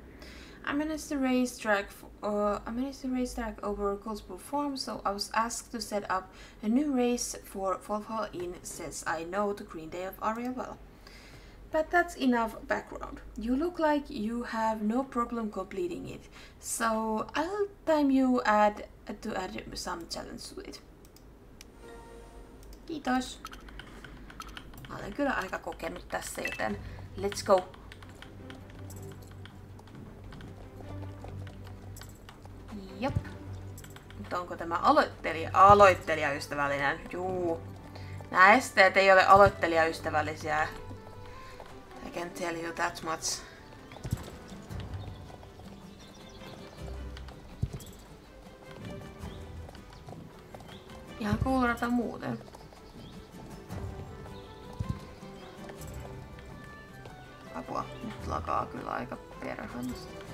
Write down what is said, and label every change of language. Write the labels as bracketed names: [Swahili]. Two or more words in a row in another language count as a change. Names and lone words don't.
[English] I managed the racetrack over Colspur Farm, so I was asked to set up a new race for Wolf Hall Inn since I know the Greendale area well. But that's enough background. You look like you have no problem completing it, so I'll time you to add some challenge to it. [Finnish] Kiitos. Mä olen kyllä aika kokenut tässä, joten [English] let's go! [Finnish] Jop. Mutta onko tämä aloittelijaystävällinen? Juu. Nämä esteet ei ole aloittelijaystävällisiä. [English] I can tell you that much. [Finnish] Ihan kuulorata muuten. Apua, nyt lakaa kyllä aika perhannasta.